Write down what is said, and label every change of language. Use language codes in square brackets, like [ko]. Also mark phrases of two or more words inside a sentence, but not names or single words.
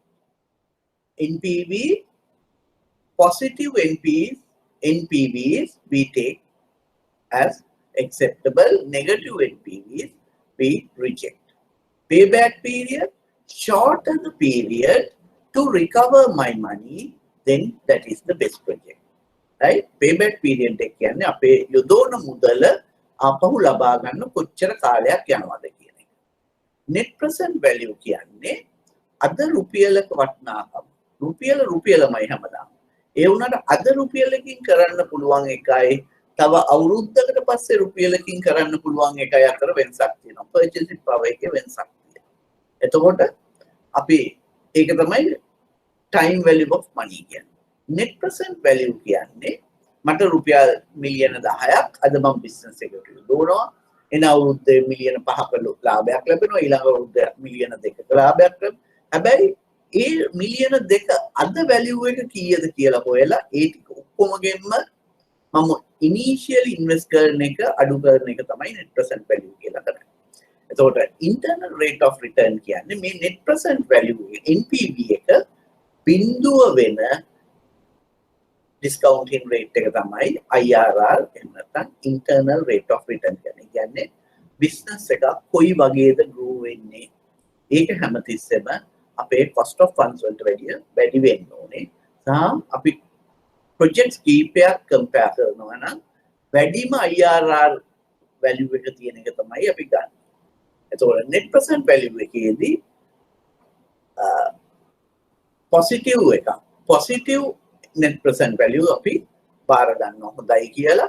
[en] NPV, positive NPVs we take as acceptable, negative NPVs we reject. Payback period, shorter the period to recover my money, then that is the best project. [si] Right? [en] Payback period [si] එක කියන්නේ අපේ යොදවන මුදල ආපහු ලබා ගන්න කොච්චර කාලයක් යනවද කියන එක. [en] Net present value [si] කියන්නේ අද රුපියලක වටිනාකම. රුපියලමයි හැමදාම. ඒ වුණාට අද රුපියලකින් කරන්න පුළුවන් එකයි තව අවුරුද්දකට පස්සේ රුපියලකින් කරන්න පුළුවන් එකයි අතර වෙනසක් තියෙනවා. [en] Purchasing power [si] එකේ වෙනසක් තියෙනවා. එතකොට අපි ඒක තමයි [en] time value of money [si] කියන්නේ. [en] Net present value [si] කියන්නේ මට රුපියල් මිලියන 10ක් අද මම බිස්නස් එකට යොදවනවා. එන අවුරුද්දේ මිලියන 5ක ලාභයක් ලැබෙනවා ඊළඟ අවුරුද්දේ මිලියන 2ක ලාභයක් ලැබෙනවා. හැබැයි ඒ මිලියන 2 අද වැලියු එක කීයද කියලා හොයලා ඒ ටික ඔක්කොමගෙන්ම මම [en] initially invest [si] කරන එක අඩු කරන එක තමයි [en] net present value [si] කියලා කරන්නේ. එතකොට [en] internal rate of return [si] කියන්නේ මේ [en] net present value NPV [si] එක බිඳුව වෙන [en] discounting rate [si] එක තමයි IRR එහෙම නැත්නම් [en] internal rate of return [si] කියන්නේ business එක කොයි වගේද grow වෙන්නේ ඒක හැමතිස්සෙම අපේ [en] cost of funds [si] වලට වැඩි වෙන්න ඕනේ සහ අපි projects කීපයක් compare කරනවා නම් වැඩිම [en] IRR value [si] එක තියෙන එක තමයි අපි ගන්න. එතකොට [en] net present value [si] එකේදී [en] positive net present value [si] අපි බාර ගන්නවා හොඳයි කියලා.